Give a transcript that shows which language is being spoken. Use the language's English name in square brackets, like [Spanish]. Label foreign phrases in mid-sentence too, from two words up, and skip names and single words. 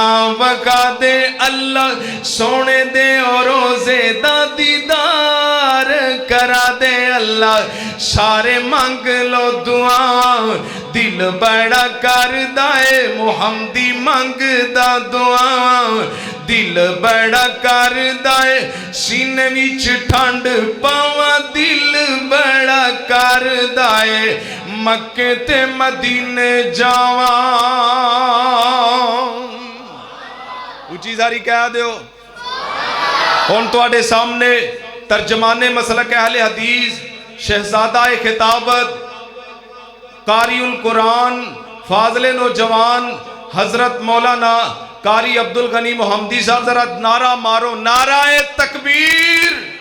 [Punjabi] وکھا دے اللہ، سونے دے روزے دا دیدار کرا دے اللہ سارے منگ لو دعا دل بڑا کر دائے محمدی منگ دا دعا دل بڑا کر دائے سینے وچ ٹھنڈ پاوا دل بڑا کر دائے مکے تے مدینے جاواں اچھی ساری کہہ دیو ہن تواڈے سامنے ترجمان مسلک اہل حدیث شہزادہ خطابت قاری القرآن فاضل نوجوان حضرت مولانا قاری عبدالغنی محمدی صاحب ذرا نعرہ مارو نعرہ تکبیر